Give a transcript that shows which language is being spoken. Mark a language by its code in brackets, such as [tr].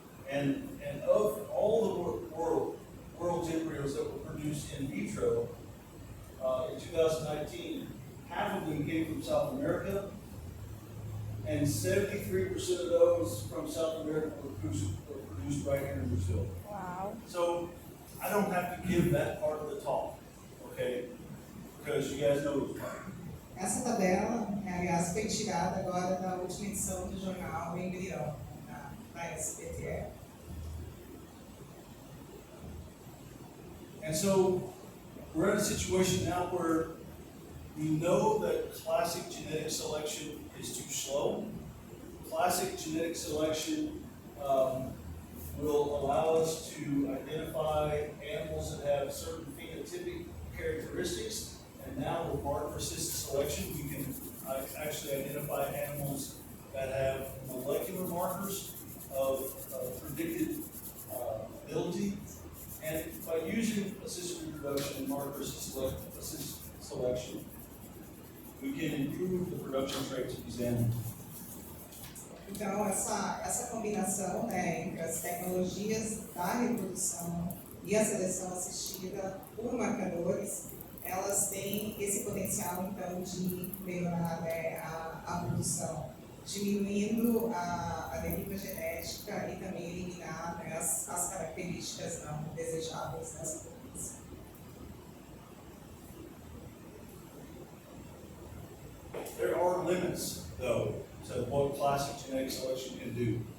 [en] And of all the world's embryos that were produced in vitro in 2019, half of them came from South America, and 73% of those from South America were produced right here in Brazil. Uau. So I don't have to give that part of the talk, okay? Because you guys know it's fine. [pt] Essa tabela, aliás, foi tirada agora da última edição do jornal Embrião, da SBT. [en] And so we're in a situation now where we know that classic genetic selection is too slow. Classic genetic selection will allow us to identify animals that have certain phenotypic characteristics. And now with marker-assisted selection, we can actually identify animals that have molecular markers of predicted ability. And by using assisted reproduction and marker-assisted selection, we can improve the production traits of these animals. [pt] Então, essa combinação, né, entre as tecnologias da reprodução e a seleção assistida por marcadores, elas têm esse potencial, então, de melhorar, né, a produção, diminuindo a deriva genética e também eliminar, né, as características não desejáveis dessa população. [en] There are limits, though, to what classic genetic selection can do.